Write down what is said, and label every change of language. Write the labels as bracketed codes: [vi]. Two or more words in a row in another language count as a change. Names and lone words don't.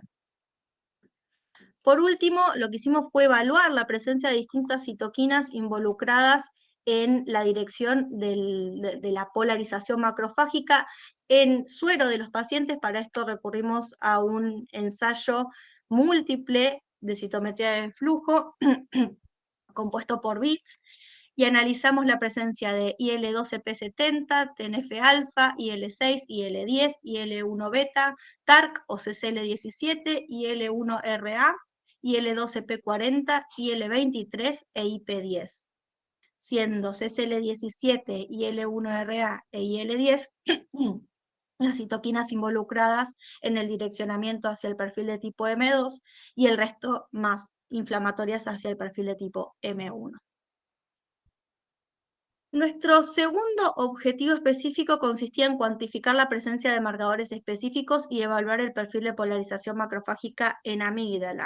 [es] Por último, lo que hicimos fue evaluar la presencia de distintas citoquinas involucradas en la dirección de la polarización macrofágica en suero de los pacientes. Para esto recurrimos a un ensayo múltiple de citometría de flujo compuesto por bits, y analizamos la presencia de IL-12P70, TNF-alfa, IL-6, IL-10, IL-1-beta, TARC o CCL17, IL-1RA, IL-12P40, IL-23 e IP10, siendo CCL17, IL-1RA e IL-10 las citoquinas involucradas en el direccionamiento hacia el perfil de tipo M2 y el resto más inflamatorias hacia el perfil de tipo M1. Nuestro segundo objetivo específico consistía en cuantificar la presencia de marcadores específicos y evaluar el perfil de polarización macrofágica en amígdala.